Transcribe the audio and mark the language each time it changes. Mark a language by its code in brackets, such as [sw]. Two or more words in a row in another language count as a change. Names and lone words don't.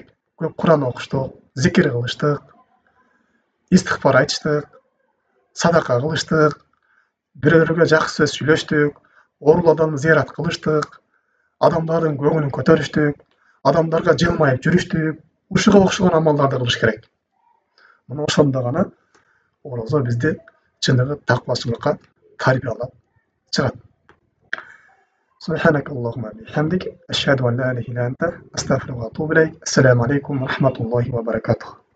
[ky] Көп Кур'ан окуштук, зикир кылыштык, истигфар айтыштык, садака кылыштык, бирөөлөргө жакшы сөз сүйлөштүк, оорул адамды зыярат кылыштык, адамдардын көңүлүн көтөрүштүк, адамдарга жылмайып жүрүштүк, ушуга окшогон амалдарды кылыш керек. Мына ошондо гана орозо бизди чыныгы такыбачылыкка тарбиялап чыгат. [ar] سبحانك اللهم وبحمدك أشهد أن لا إله إلا أنت أستغفرك وأتوب إليك. السلام عليكم ورحمة الله وبركاته.